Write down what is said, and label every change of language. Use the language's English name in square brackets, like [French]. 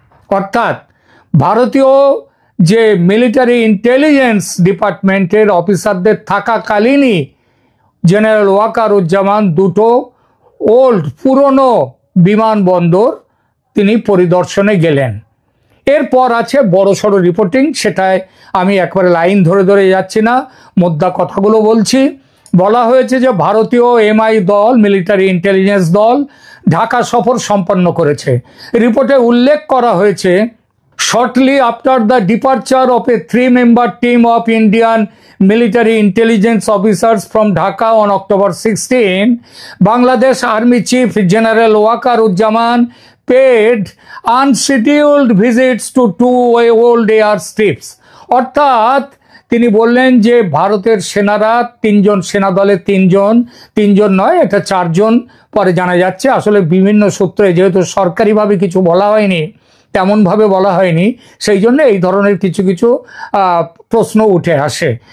[Bangla] অর্থাৎ ভারতীয় যে মিলিটারি ইন্টেলিজেন্স ডিপার্টমেন্টের অফিসারদের থাকাকালীনই জেনারেল ওয়াকারুজ্জামান দুটো পুরনো বিমানবন্দর তিনি পরিদর্শনে গেলেন। এরপর আছে বড়সড় রিপোর্টিং, সেটায় আমি একবারে লাইন ধরে ধরে যাচ্ছি না, মোদ্দা কথাগুলো বলছি। বলা হয়েছে যে ভারতীয় MI দল, মিলিটারি ইন্টেলিজেন্স দল ঢাকা সফর সম্পন্ন করেছে। রিপোর্টে উল্লেখ করা হয়েছে, [English] shortly after the departure of a 3-member team of Indian military intelligence officers from Dhaka on October 16, Bangladesh Army Chief General Wakaruzzaman paid unscheduled visits to 2 old airstrips. [Bangla] অর্থাৎ তিনি বললেন যে ভারতের সেনারা সেনা দলে তিনজন নয়, এটা 4 জন পরে জানা যাচ্ছে। আসলে বিভিন্ন সূত্রে যেহেতু সরকারিভাবে কিছু বলা হয়নি, তেমনভাবে বলা হয়নি, সেই জন্য এই ধরনের কিছু কিছু প্রশ্ন উঠে আসে।